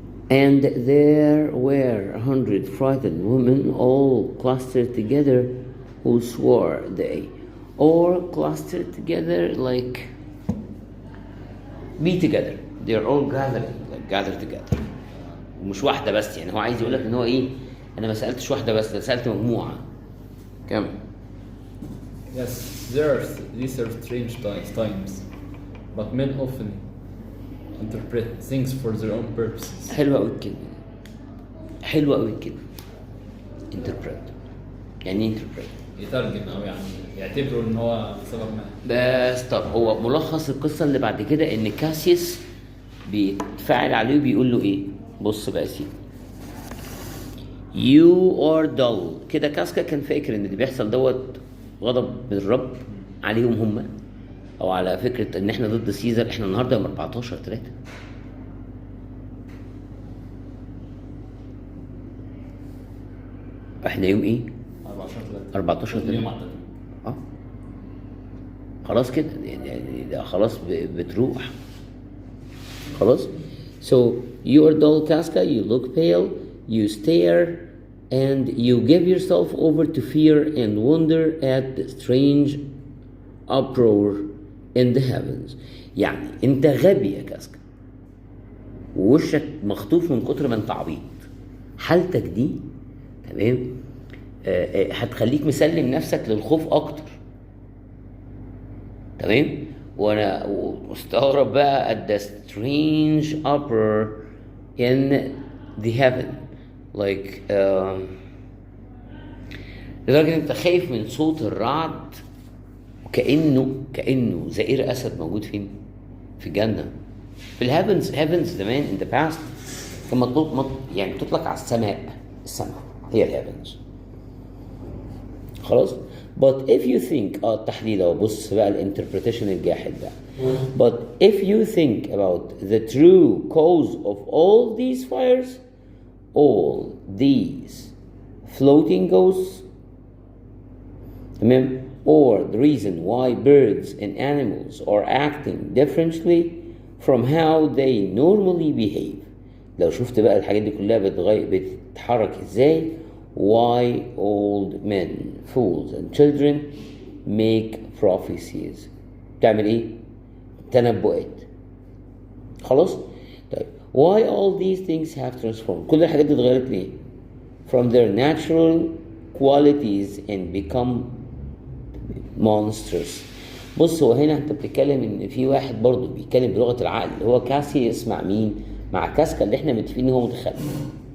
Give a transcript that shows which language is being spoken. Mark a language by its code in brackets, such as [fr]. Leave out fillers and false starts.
[en] And there were 100 frightened women all clustered together who swore they, or clustered together like be together. They're all gathering, like gather together. [ar] ومش واحدة بس، يعني هو عايز يقولك ان هو ايه، انا ما سألتش واحدة بس، انا سألت مجموعة. كم؟ [en] Yes, these are strange times, but men often interpret things for their own purposes. [ar] حلوة أوي الكلمة. حلوة أوي الكلمة. interpret. يعني ايه interpret؟ يترجم أو يعني يعتبروا إن هو سبب ما. بس طب هو ملخص القصة اللي بعد كده إن كاسيوس بيتفاعل عليه وبيقول له إيه؟ بص بقى يا سيدي. [en] You are dull. [ar] كده كاسكا كان فاكر إن اللي بيحصل دوت غضب من الرب عليهم هم، أو على فكرة إن إحنا ضد سيزر. إحنا النهارده يوم 14/3. إحنا يوم إيه؟ 14/3. يوم عدد. خلاص كده يعني ده خلاص بتروح خلاص. [en] So you are dull, Casca, you look pale, you stare, and you give yourself over to fear and wonder at the strange uproar in the heavens. [ar] يعني انت غبي يا كاسكا، ووشك مخطوف من كتر ما انت عبيط. حالتك دي تمام هتخليك مسلم نفسك للخوف اكتر. تمام. وانا مستغرب بقى [en] at the strange uproar in the heaven like [ar] لدرجة انت خايف من صوت الرعد، كأنه زئير اسد موجود فين؟ في الجنة. في الهيفنز زمان [en] in the past [ar] كان مطلوب يعني تطلق على السماء هي الهيفنز. خلاص. [en] But if you think [ar] التحديد اهو، بص بقى الانتربريتيشن الجاحد بقى. [en] But if you think about the true cause of all these fires, all these floating ghosts, تمام, or the reason why birds and animals are acting differently from how they normally behave. [ar] لو شفت بقى الحاجات دي كلها بتتحرك ازاي. [en] Why old men, fools and children make prophecies. [ar] تعمل ايه؟ تنبؤات. خلاص؟ طيب [en] why all these things have transformed. [ar] كل الحاجات دي اتغيرت ليه؟ [en] From their natural qualities and become monstrous. [ar] بص هو هنا انت بتتكلم ان في واحد برضه بيتكلم بلغة العقل اللي هو كاسيوس مع مين؟ مع كاسكا اللي احنا متفقين ان هو متخلف.